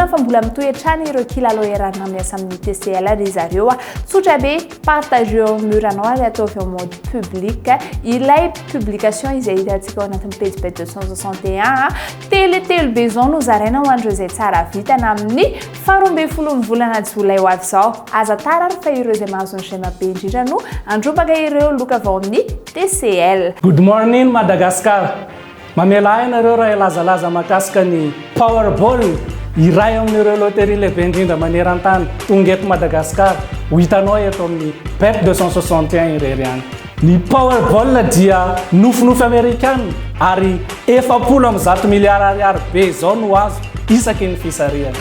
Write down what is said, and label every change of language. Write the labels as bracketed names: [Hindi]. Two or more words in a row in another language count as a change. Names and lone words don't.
[Malagasy] fa mbola mitoetrany ireo kilalao erarina miasa amin'ny TCL ry zareo tsotra be partageo muranao ary ataovy [French] en mode public [Malagasy] ilay publication izay hitantsika ao anatin'ny page bet 261 telo be zao no zaraina ho andreo izay tsara vitana amin'ny 12 volana jolay ho avy zao aza tarary fa ireo izay mahazony shema be indrindra no andropaka ireo loka avy ao amin'ny TCL. [English] Good morning Madagascar. [Malagasy] Mamela ainareo raha ilazalaza mahakasika ny Powerball iray amin'ireo loterie lehibe indrindra maneran-tany tonga eto Madagascar ho hitanao eto amin'ny bet 261 irery any. Ny Powerball dia nofinofy Amerikana ary 70 miliara ariary be zao no azo isaky ny fisarihana.